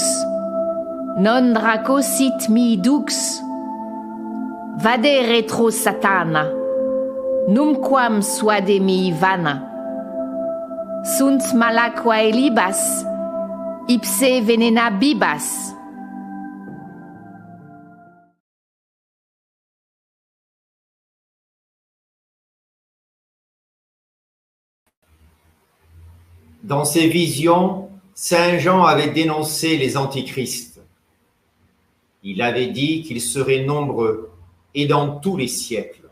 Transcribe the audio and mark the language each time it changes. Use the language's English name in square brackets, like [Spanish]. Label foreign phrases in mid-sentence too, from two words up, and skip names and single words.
[Latin] Non draco sit mi dux. Vade retro satana. Numquam suade mi vana. Sunt malaquae libas. Ipse venena bibas. [French] Dans ses visions, Saint Jean avait dénoncé les antichrists. Il avait dit qu'ils seraient nombreux et dans tous les siècles.